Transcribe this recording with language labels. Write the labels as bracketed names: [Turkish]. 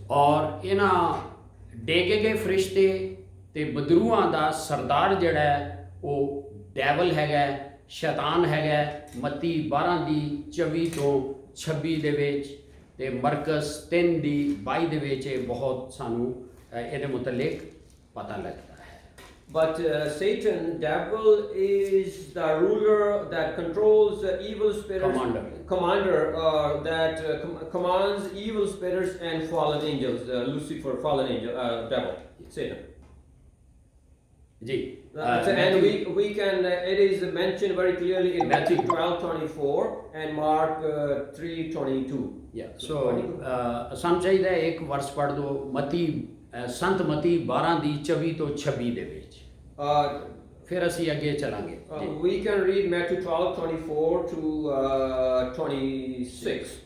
[Punjabi] ਔਰ ਇਹਨਾਂ ਡੇਗੇ ਗਏ ਫਰਿਸ਼ਤੇ ਤੇ ਬਦਰੂਆਂ ਦਾ ਸਰਦਾਰ ਜਿਹੜਾ ਹੈ ਉਹ ਡੈਵਲ ਹੈਗਾ, ਸ਼ੈਤਾਨ ਹੈਗਾ। ਮੱਤੀ 12 ਦੀ 24 ਤੋਂ 26 ਦੇ ਵਿੱਚ ਤੇ ਮਰਕਸ 3 ਦੀ 22 ਦੇ ਵਿੱਚ ਇਹ ਬਹੁਤ ਸਾਨੂੰ ਇਹਦੇ ਮੁਤਲਕ ਪਤਾ ਲੱਗਦਾ ਹੈ। [English] But Satan, devil, is the ruler that controls evil spirits, commander that commands evil spirits and fallen angels. Lucifer, fallen angel, devil, Satan. जी। And we can it is mentioned very clearly in Matthew 12:24 and Mark 3:22. [Punjabi] So ਸਾਨੂੰ ਚਾਹੀਦਾ ਇੱਕ ਵਰਸ ਪੜ੍ਹ ਦਿਓ, ਮਤੀ ਸੰਤ ਮਤੀ 12 ਦੀ 24 ਤੋਂ 26 ਦੇ ਵਿੱਚ, ਫਿਰ ਅਸੀਂ ਅੱਗੇ ਚਲਾਂਗੇ। [English] We can read Matthew 12:24 to 26.